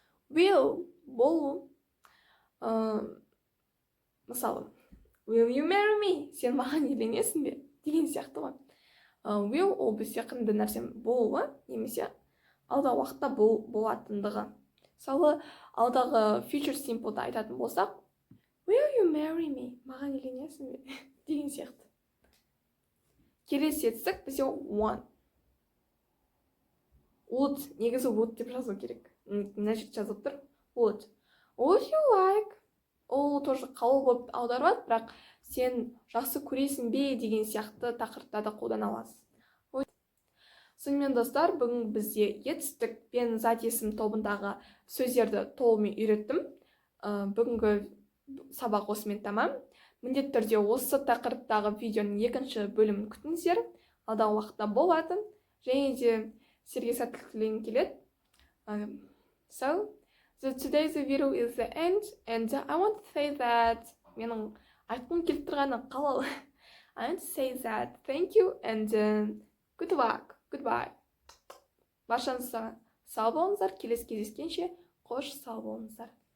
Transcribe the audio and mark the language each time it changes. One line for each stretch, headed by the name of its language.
Kazakh: Will, болу. Мысалы,
English: will you marry me?
Kazakh: Сен маған үйленесің бе? Деген сияқты ғой. will ол бізде қандай нәрсе болуы немесе алдағы уақытта болатындығы. Мысалы, алдағы future simple'ды айтатын болсақ,
English: will you marry me?
Kazakh: Маған үйленесің бе? деген сияқты. Келесі етсек, бізде want. Would, негізі would деп жазу керек. Мына жерде жазылып тұр. Would.
English: Would you like?
Kazakh: Ол тоже қалау болып аударылады, бірақ сен жақсы көресің бе деген сияқты тақырыпта да қолдана аласыз. Сонымен достар, бүгін бізде етістік пен зат есім тобындағы сөздерді толығымен үйреттім. Бүгінгі сабақ осымен тамам. Міндетті түрде осы тақырыптағы видеоның екінші бөлімін күтіңіздер. Алдағы уақытта болады. Және де сіздерге сәттілік тілегім келеді.
English: So, today's video is the end, and I want to say that
Kazakh: менің айтқым келіп тұрғаны қалай.
English: I want to say that thank you and good luck. Goodbye.
Kazakh: Баршаңызға сау болыңыздар. Келесі кездескенше қош сау болыңыздар.